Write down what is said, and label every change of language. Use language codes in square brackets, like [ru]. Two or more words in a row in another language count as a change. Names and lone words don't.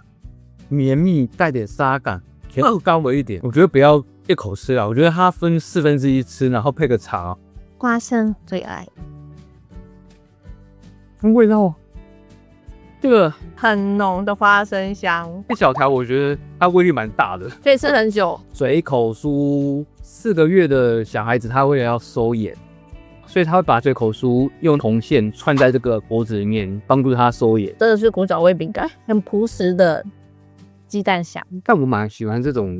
[zh] 綿密帶點沙感，甜度高了一點。我覺得不要一口吃啊，我覺得它分1/4吃，然後配個茶。花生最愛。味道，這個很濃的花生香。一小條，我覺得它威力蠻大的，可以吃很久。嘴口酥，4個月的小孩子，他為了要收眼，所以他會把嘴口酥用銅線串在這個脖子裡面，幫助他收眼。真的是古早味餅乾，很樸實的雞蛋香。但我蠻喜歡這種